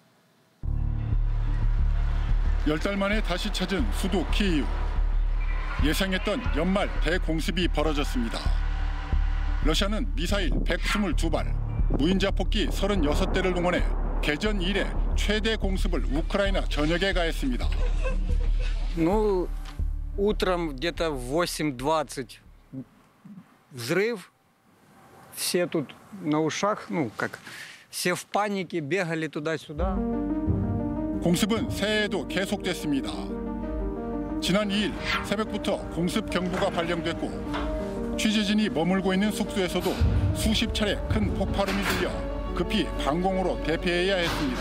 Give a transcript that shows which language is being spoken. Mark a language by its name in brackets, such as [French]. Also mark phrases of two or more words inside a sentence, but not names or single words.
[Korean] 10달 만에 다시 찾은 수도 키이우. 예상했던 연말 대공습이 벌어졌습니다. 러시아는 미사일 122발, 무인자폭기 36대를 동원해 개전 이래 최대 공습을 우크라이나 전역에 가했습니다. [Russian] Ну, утром где-то в 8:20 взрыв. Все тут на ушах, все в панике, бегали туда-сюда. [Korean] 공습은 새해에도 계속됐습니다. 지난 2일 새벽부터 공습 경보가 발령됐고 취재진이 머물고 있는 숙소에서도 수십 차례 큰 폭발음이 들려 급히 방공으로 대피해야 했습니다.